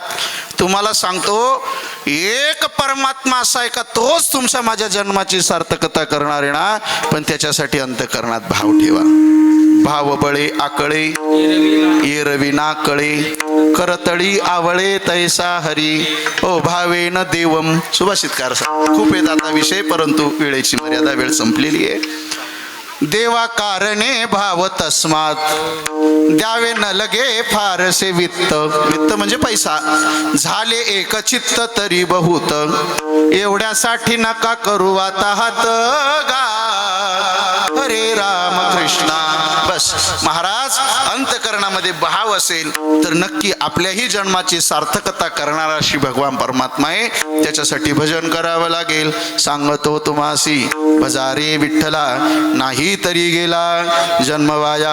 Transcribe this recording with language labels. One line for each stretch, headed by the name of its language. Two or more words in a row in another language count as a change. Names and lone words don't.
Marathi: तुम्हाला सांगतो एक परमात्मा असा आहे का तोच तुमच्या माझ्या जन्माची सार्थकता करणार आहे ना. पण त्याच्यासाठी अंतःकरणात भाव ठेवा. भाव बळे आकळे एरवी ना कळे करतळी आवळे तैसा हरी ओ भावेन देवम. सुभाषितकार खूप येत आता विषय, परंतु वेळेची मर्यादा, वेळ संपलेली आहे. देवा कारणे भाव तस्मात द्यावे न लगे फारसे वित्त. वित्त म्हणजे पैसा. झाले एक चित्त तरी बहुत एवढ्यासाठी नका करू आता हात गा. हरे राम कृष्णा. बस महाराज अंतकरणामध्ये भाव असेल तर नक्की आपल्याही जन्माची सार्थकता करणारा अशी भगवान परमात्मा आहे. त्याच्यासाठी भजन करावं लागेल. सांगतो तुम्हासी भजारे विठ्ठला नाही तरी गेला जन्मवाया.